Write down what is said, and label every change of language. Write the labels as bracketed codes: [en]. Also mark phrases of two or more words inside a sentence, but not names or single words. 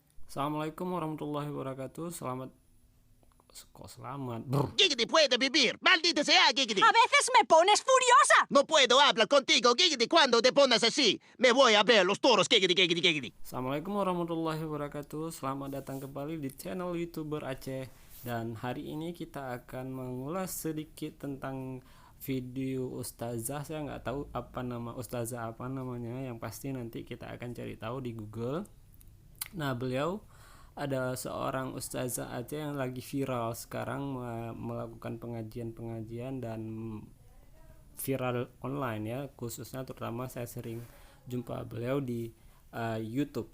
[ar] السلام عليكم ورحمة الله وبركاته. [id] Selamat. Brr. [es] Giggity puede vivir. Maldita sea, Giggity. A veces me pones furiosa. No puedo hablar contigo, Giggity, cuando te pones así. Me voy a ver los toros, Giggity, Giggity, Giggity. [ar] السلام عليكم ورحمة الله وبركاته. [id] Selamat datang kembali di channel YouTuber Aceh. Dan hari ini kita akan mengulas sedikit tentang video ustazah. Saya nggak tahu apa nama ustazah apa namanya. Yang pasti nanti kita akan cari tahu di Google. Nah, beliau ada seorang ustazah Aceh yang lagi viral sekarang, melakukan pengajian dan viral online ya, khususnya terutama saya sering jumpa beliau di YouTube.